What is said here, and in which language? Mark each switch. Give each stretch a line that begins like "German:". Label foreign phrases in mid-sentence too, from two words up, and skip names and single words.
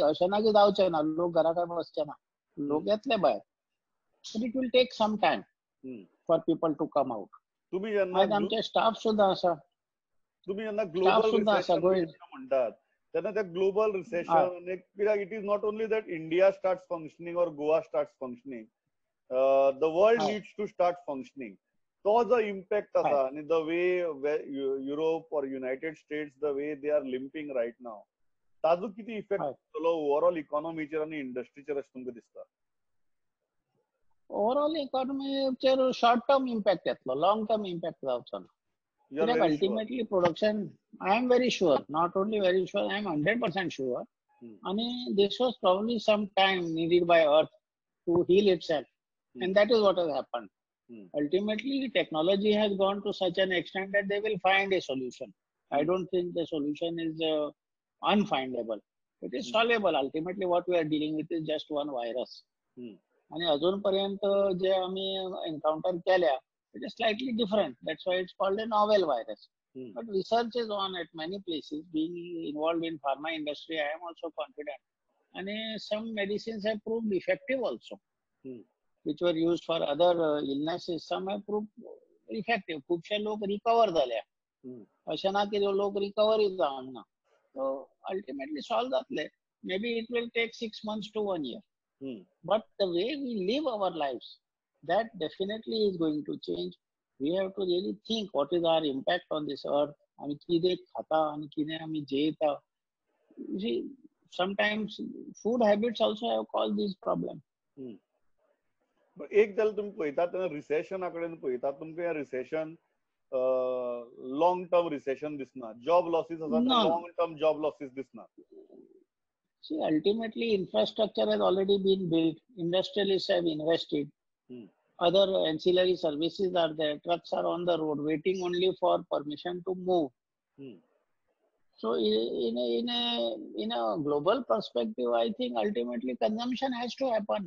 Konkani: अशें ना की जावचें ना, लोक घरा काय बसचे ना, लोक येतले भायर.
English: But it will take some time for people to come out.
Konkani: तुम्ही जेन्ना आमचे स्टाफ सुद्धा असा तुम्ही जेन्ना ग्लोबल सुद्धा असा रिसेशन म्हणटात तेन्ना त्या ग्लोबल रिसेशन कित्याक
English: it is not only that India starts functioning और Goa starts functioning, the world needs to start functioning.
Konkani: तो जो इम्पॅक्ट आसा आनी
English: the way Europe और United States the way they are limping right now,
Konkani: ताजो किती इफेक्ट जातलो ओवरऑल इकॉनॉमीचेर आनी इंडस्ट्रीचेर अशें तुमकां दिसता? ओवरऑल इकॉनॉमीचेर short term impact येतलो, long term impact जावचो ना.
English: कित्याक ultimately production, I am very sure, not only very sure, I am 100% sure. आणि this was probably some time needed by earth to heal itself, and that is what has happened. Ultimately, technology has gone to such an extent that they will find a solution. I don't think the solution is unfindable. It is solvable. Ultimately, what we are dealing with is just one virus.
Marathi: आणि अजूनपर्यंत जे आम्ही एन्काउंटर केल्या,
English: it is slightly different. That's why it's called a novel virus. But research is on at many places. Being involved in pharma industry, I am also confident. And some medicines have proved effective also, which were used for other illnesses. Some have proved effective.
Konkani: खूपशे लोक रिकवर झाल्या, अशें ना की लोक रिकवरी जावना.
English: So ultimately solve जातले. Maybe it will take 6 months to 1 year. But the way we live our lives, that definitely is going to change. We have to really think what is our impact on this earth.
Konkani: आमी कितें खाता आनी कितें आमी जेयता.
English: You see, sometimes food habits also have caused this problem.
Konkani: एक जाल्यार तुम्ही पळयतात तेन्ना रिसेशना कडेन पळयतात, तुमकां हें रिसेशन
English: long term recession
Konkani: दिसना,
English: job losses
Konkani: आसा ते
English: long term job losses
Konkani: दिसना.
English: See, ultimately, infrastructure has already been built. Industrialists have invested. Other ancillary services are there. Trucks are on the road, waiting only for permission to move. So, in a global perspective, I think ultimately consumption has to happen.